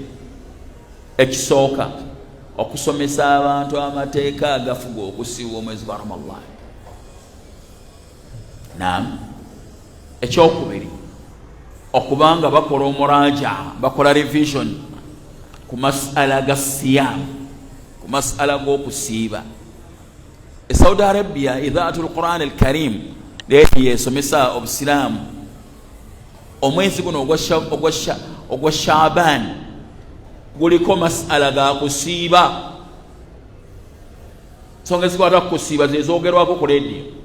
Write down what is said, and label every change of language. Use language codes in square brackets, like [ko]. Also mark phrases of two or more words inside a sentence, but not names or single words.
[lg] Ekisooka okusomesa abantu amateeka agafuga okusiiba omwezi gwa Ramadani. Naam. Ekyokubiri okubanga bakola omuraja, bakola revision ku mas'ala ga siyam, ku mas'ala g'okusiiba. Saudi Arabia Idhaatul Quran al-Karim yesomesa obusiraamu omwezi guno ogwa Shaaban guliko mas'ala ga kusiiba. Ensonga ezikwata ku kusiiba zezoogerwako ku leediyo.